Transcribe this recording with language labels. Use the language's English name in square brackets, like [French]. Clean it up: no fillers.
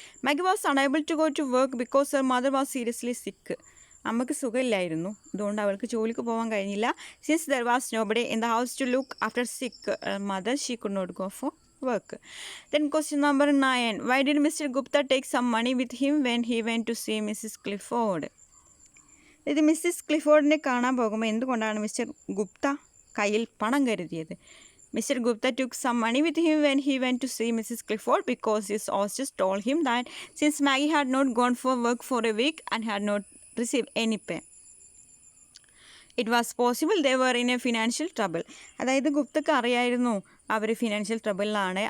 [English] Maggie was unable to go to work because her mother was seriously sick. [Malayalam] അമ്മക്ക് സുഖമില്ലായിരുന്നു, അതുകൊണ്ട് അവൾക്ക് ജോലിക്ക് പോകാൻ കഴിഞ്ഞില്ല. [English] Since there was nobody in the house to look after sick mother she could not go for work. Then question number 9. Why did Mr. Gupta take some money with him when he went to see Mrs. Clifford? [Malayalam] ഇത് Mrs ക്ലിഫോർഡിനെ കാണാൻ പോകുമ്പോൾ എന്തുകൊണ്ടാണ് mister Gupta കയ്യിൽ പണം കരുതിയത്? [English] Mr. Gupta took some money with him when he went to see Mrs. Clifford because his hostess told him that since Maggie had not gone for work for a week and had not received any pay, it was possible they were in a financial trouble. [Malayalam] അതായത് ഗുപ്തക്ക് അറിയായിരുന്നു അവർ financial ട്രബിളിലാണ്.